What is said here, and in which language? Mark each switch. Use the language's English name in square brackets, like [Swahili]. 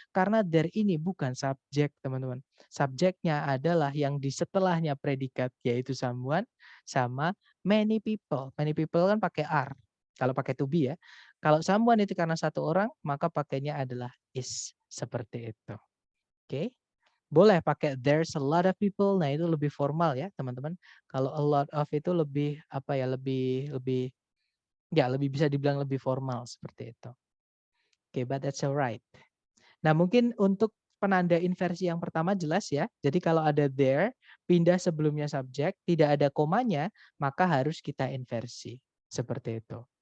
[Indonesian] Karena there ini bukan subjek, teman-teman. Subjeknya adalah yang di setelahnya predikat, yaitu someone sama many people. Many people kan pakai are. Kalau pakai to be ya. Kalau someone itu karena satu orang, maka pakainya adalah is. Seperti itu. Oke. Boleh pakai [English] there's a lot of people. [Indonesian] Nah, itu lebih formal ya, teman-teman. Kalau a lot of itu lebih apa ya, lebih bisa dibilang lebih formal seperti itu. Oke, [English] but that's alright. [Indonesian] Nah, mungkin untuk penanda inversi yang pertama jelas ya. Jadi kalau ada there, pindah sebelumnya subjek, tidak ada komanya, maka harus kita inversi. Seperti itu.